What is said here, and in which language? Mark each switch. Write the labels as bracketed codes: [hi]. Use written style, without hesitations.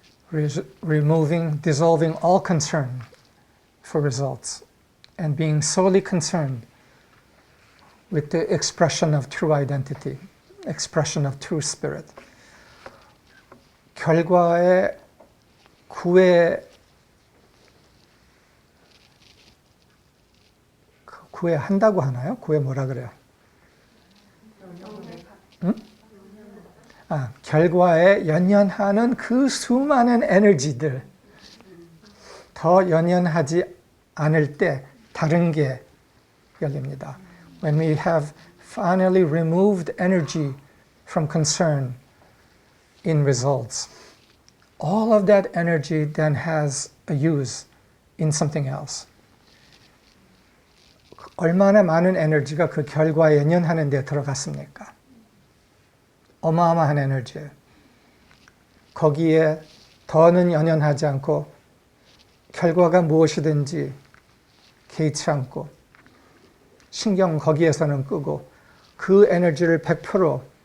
[en] Removing, dissolving all concern for results and being solely concerned with the expression of true identity, expression of true spirit. [ko] 결과에 구애한다고 하나요? 구애 뭐라 그래요? 응? 결과에 연연하는 그 수많은 에너지들, 더 연연하지 않을 때 다른 게 열립니다. [en] When we have finally removed energy from concern in results, all of that energy then has a use in something else. [ko] 얼마나 많은 에너지가 그 결과에 연연하는 데 들어갔습니까? 어마어마한 에너지예요. 거기에 더는 연연하지 않고 결과가 무엇이든지 개의치 않고 신경 거기에서는 끄고 그 에너지를 100%